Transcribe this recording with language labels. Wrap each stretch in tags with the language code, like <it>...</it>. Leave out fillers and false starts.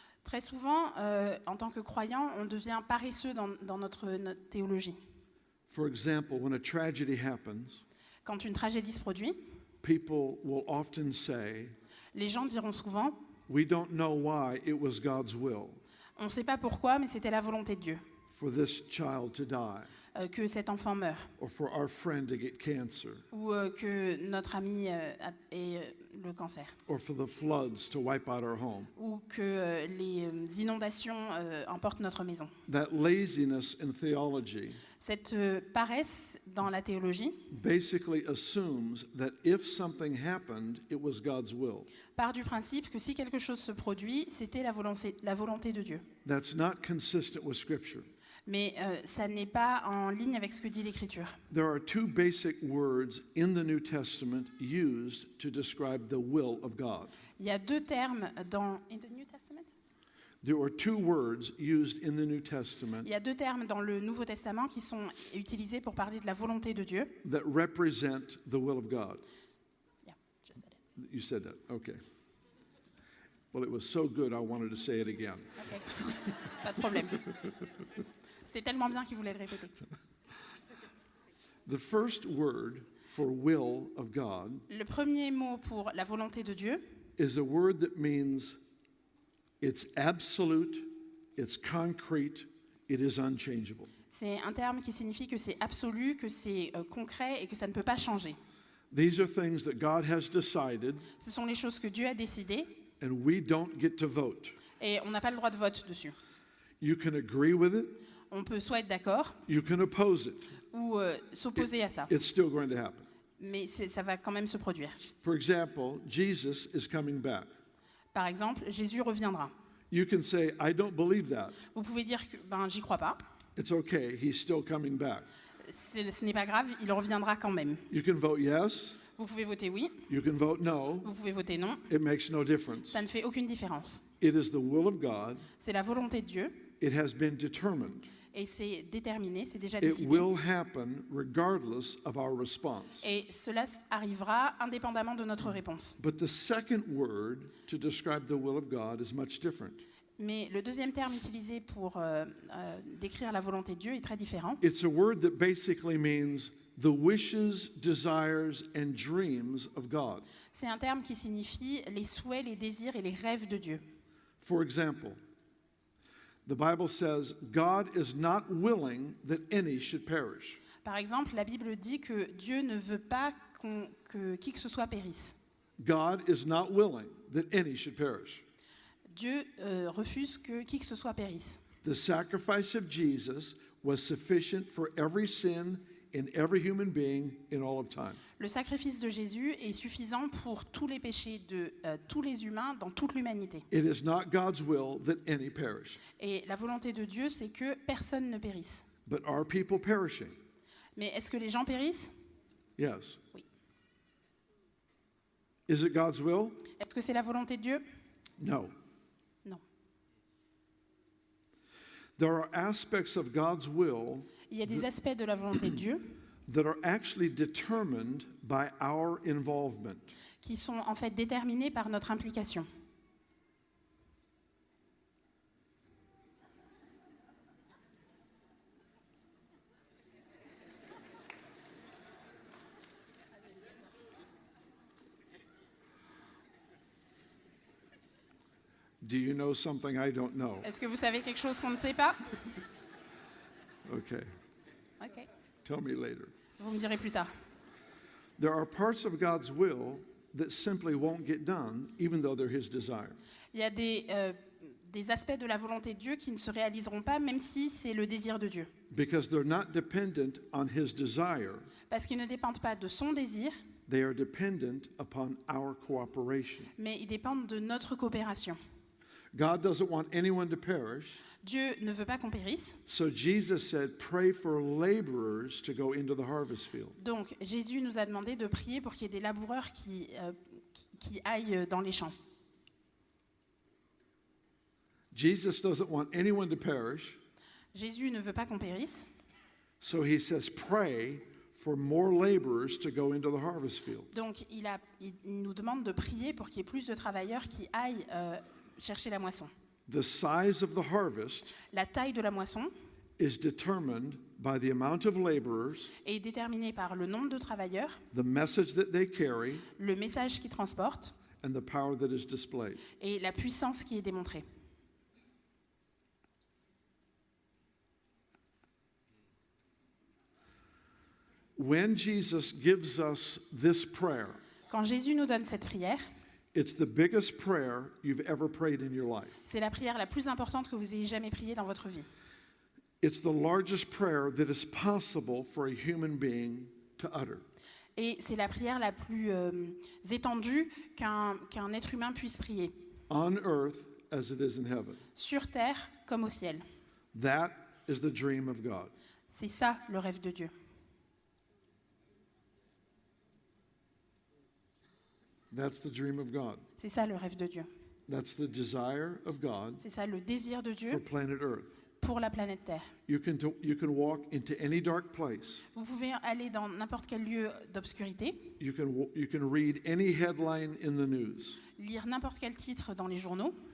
<fr>Très souvent, en tant que croyant, on devient paresseux dans notre théologie.</fr> <en>For example, when a tragedy happens,</en> <fr>Quand une tragédie se produit,</fr> <en>people will often say,</en> <fr>les gens diront souvent</fr> <en>we don't know why it was God's will</en> <fr>« On ne sait pas pourquoi, mais c'était la volonté de Dieu</fr> <en>for this child to die</en> <fr>que cet enfant meure,</fr> <en>or for our friend to get cancer.</en> <fr>ou que notre ami ait le cancer,</fr> <en>or for the floods to wipe out our home.</en> <fr>ou que les inondations emportent notre maison.</fr> <en>That laziness in theology</en> <fr>Cette paresse dans la théologie</fr> <en>basically assumes that if something happened, it was God's will.</en> <fr>part du principe que si quelque chose se produit, c'était la volonté de Dieu.</fr> <en>That's not consistent with Scripture.</en> <fr>Mais ça n'est pas en ligne avec ce que dit l'Écriture.</fr> <en>There are two basic words in the New Testament used to describe the will of God.</en> <fr>Il y a deux termes dans</fr> <en>in the New Testament. There are two words used in the New Testament</en> <fr>Il y a deux termes dans le Nouveau Testament qui sont utilisés pour parler de la volonté de Dieu.</fr> <en>that represent the will of God. Yeah, just said it. You said that, okay. Well, it was so good, I wanted to say it again.</en> <fr>Ok. Pas de problème. C'était tellement bien qu'il voulait le répéter.</fr> <en>The first word for will of God</en> <fr>Le premier mot pour la volonté de Dieu,</fr> <en>is a word that means it's absolute, it's concrete, it is unchangeable.</en> <fr>c'est un terme qui signifie que c'est absolu, que c'est concret et que ça ne peut pas changer.</fr> <en>These are things that God has decided,</en> <fr>Ce sont les choses que Dieu a décidées</fr> <en>and we don't get to vote.</en> <fr>et on n'a pas le droit de vote dessus.</fr> <en>You can agree with it,</en> <fr>On peut soit être d'accord</fr> <en>you can oppose it.</en> <fr>ou s'opposer à ça,</fr> <en>It's still going to happen.</en> <fr>mais ça va quand même se produire.</fr> <en>For example, Jesus is coming back.</en> <fr>Par exemple, Jésus reviendra.</fr> <en>You can say, I don't believe that.</en> <fr>Vous pouvez dire que j'y crois pas,</fr> <en>It's okay, he's still coming back.</en> <fr>ce n'est pas grave, il reviendra quand même.</fr> <en>You can vote yes,</en> <fr>Vous pouvez voter oui,</fr> <en>you can vote no.</en> <fr>vous pouvez voter non,</fr> <en>It makes no difference.</en> <fr>ça ne fait aucune différence.</fr> <en>It is the will of God.</en> <fr>C'est la volonté de Dieu</fr> <en>It has been determined.</en> <fr>et c'est déterminé, c'est déjà</fr> <en>It</en> <fr>décidé.</fr> <en>will happen regardless of our response.</en> <fr>Et cela arrivera indépendamment de notre réponse.</fr> <en>But the second word to describe the will of God is much different.</en> <fr>Mais le deuxième terme utilisé pour décrire la volonté de Dieu est très différent.</fr> <en>It's a word that basically means the wishes, desires, and dreams of God.</en> <fr>C'est un terme qui signifie les souhaits, les désirs et les rêves de Dieu.</fr> <en>For example, the Bible says, God is not willing that any should perish.</en> <fr>Par exemple, la Bible dit que Dieu ne veut pas que qui que ce soit périsse.</fr> <en>God is not willing that any should perish.</en> <fr>Dieu refuse que qui que ce soit périsse.</fr> <en>The sacrifice of Jesus was sufficient for every sin in every human being in all of time.</en> <fr>Le sacrifice de Jésus est suffisant pour tous les péchés de tous les humains dans toute l'humanité.</fr> <en>It is not God's will that any perish.</en> <fr>Et la volonté de Dieu, c'est que personne ne périsse.</fr> <en>But are people perishing?</en> <fr>Mais est-ce que les gens périssent?</fr> <en>Yes.</en> <fr>Oui.</fr> <en>Is it God's will?</en> <fr>Est-ce que c'est la volonté de Dieu?</fr> <en>No.</en> <fr>Non.</fr> <en>There are aspects of God's will</en> <fr>Il y a des aspects de la volonté de Dieu</fr> <en>that are actually determined by our involvement.</en> <fr>qui sont en fait déterminés par notre implication.</fr> <en>Do you know something I don't know?</en> <fr>Est-ce que vous savez quelque chose qu'on ne sait pas?</fr> <en>Okay.</en> <fr>Ok.</fr> <en>Tell me later.</en> <fr>Vous me direz plus tard.</fr> <en>There are parts of God's will that simply won't get done, even though they're His desire.</en> <fr>Il y a des aspects de la volonté de Dieu qui ne se réaliseront pas, même si c'est le désir de Dieu.</fr> <en>Because they're not dependent on His desire,</en> <fr>Parce qu'ils ne dépendent pas de son désir,</fr> <en>they are dependent upon our cooperation.</en> <fr>mais ils dépendent de notre coopération.</fr> <en>God doesn't want anyone to perish,</en> <fr>Dieu ne veut pas qu'on périsse.</fr> <en>so Jesus said, pray for laborers to go into the harvest field.</en> <fr>Donc Jésus nous a demandé de prier pour qu'il y ait des laboureurs qui aillent dans les champs.</fr> <en>Jesus doesn't want anyone to perish,</en> <fr>Jésus ne veut pas qu'on périsse.</fr> <en>so He says, pray for more laborers to go into the harvest field.</en> <fr>Donc il nous demande de prier pour qu'il y ait plus de travailleurs qui aillent chercher la moisson.</fr> <en>The size of the harvest</en> <fr>La taille de la moisson</fr> <en>is determined by the amount of laborers,</en> <fr>est déterminée par le nombre de travailleurs,</fr> <en>the message that they carry,</en> <fr>le message qu'ils transportent</fr> <en>and the power that is displayed.</en> <fr>et la puissance qui est démontrée.</fr> <en>When Jesus gives us this prayer,</en> <fr>Quand Jésus nous donne cette prière,</fr> <en>It's the biggest prayer you've ever prayed in your life.</en> <fr>C'est la prière la plus importante que vous ayez jamais priée dans votre vie.</fr> <en>It's the largest prayer that is possible for a human being to utter.</en> <fr>Et c'est la prière la plus étendue qu'un être humain puisse prier,</fr> <en>On earth as it is in heaven.</en> <fr>sur terre comme au ciel.</fr> <en>That is the dream of God.</en> <fr>C'est ça le rêve de Dieu.</fr> <en>That's the dream of God.</en> <fr>C'est ça le rêve de Dieu.</fr> <en>That's the desire of God</en> <fr>C'est ça le désir de</fr> <en>for</en> <fr>Dieu</fr> <en>planet Earth.</en> <fr>pour la planète Terre.</fr> <en>You can walk into any dark place.</en> <fr>Vous pouvez aller dans n'importe quel lieu d'obscurité,</fr> <en>You can read any headline in the news.</en> <fr>lire n'importe quel titre dans les journaux,</fr>